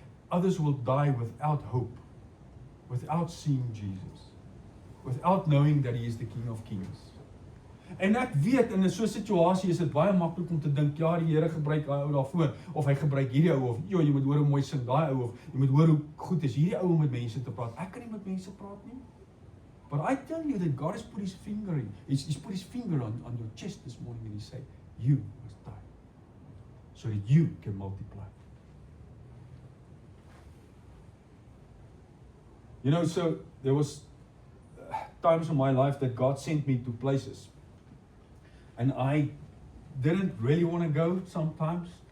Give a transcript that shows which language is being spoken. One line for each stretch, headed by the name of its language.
English: Others will die without hope, without seeing Jesus, without knowing that He is the King of Kings.
Afrikaans: En ek weet, in so 'n situasie is dit baie maklik om te dink, ja, die Here gebruik daai ou daarvoor, of hy gebruik hierdie ou, of jy moet hoor hoe mooi sing daai ou, of jy moet hoor hoe goed is hierdie ou om met mense te praat. Ek kan nie met mense praat nie.
English: But I tell you that God has put His finger in, He's put His finger on your chest this morning, and He said, you must die, so that you can multiply. You know, so there was times in my life that God sent me to places, and I didn't really want to go sometimes.